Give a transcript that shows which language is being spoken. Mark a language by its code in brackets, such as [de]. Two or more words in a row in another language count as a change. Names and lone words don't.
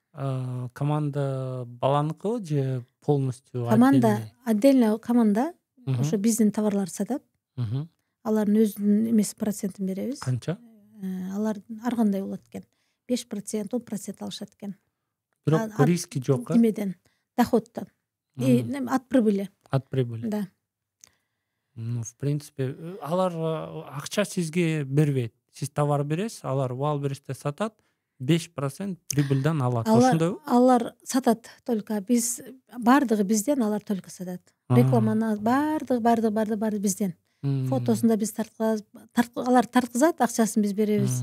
[ky] Команда баланыкыбы же полностью команда? Отдельно команда ошо биздин товарларды сатат. Алардын өзүнүн эмес процентин беребиз. Канча? Алар ар кандай болот экен. 5%, 10% алышат экен. Бирок риски жок, Немеден? Доходтон. [ru] От прибыли. От прибыли. Да. В принципе, [ky] алар акча сизге бербейт. Сиз товар бересиз, алар Wildberriesте сатат, 5% прибыльдан алат. Ошондойбу? Алар сатат только, биз бардыгы бизден, алар только сатат. Рекламаны бардыгы бизден. Фотосун да биз тарткызабыз, алар тарткызат, акчасын биз беребиз.